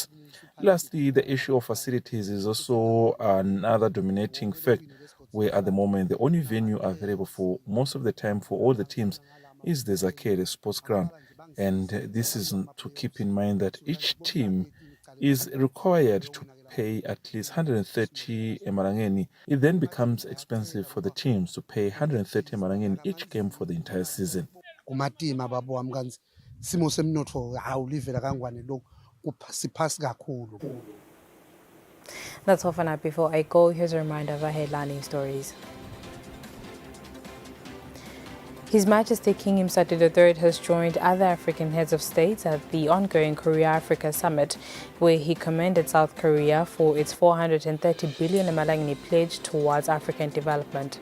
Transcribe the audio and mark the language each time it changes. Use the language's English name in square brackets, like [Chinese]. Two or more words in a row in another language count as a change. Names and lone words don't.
[English] Lastly, the issue of facilities is also another dominating fact, where at the moment the only venue available for most of the time for all the teams is the Zakere Sports Ground. And this is to keep in mind that each team is required to pay at least 130 emarangeni. It then becomes expensive for the teams to pay 130 emarangeni each game for the entire season. [Swati] Kumatima babo wami kanzi simo semnotho awulivela kangwane lokho kuphasi kakhulu. [English] That's all for now. Before I go, here's a reminder of our headlining stories. His Majesty King Mswati III has joined other African heads of states at the ongoing Korea-Africa Summit, where he commended South Korea for its 430 billion Emalangeni pledge towards African development.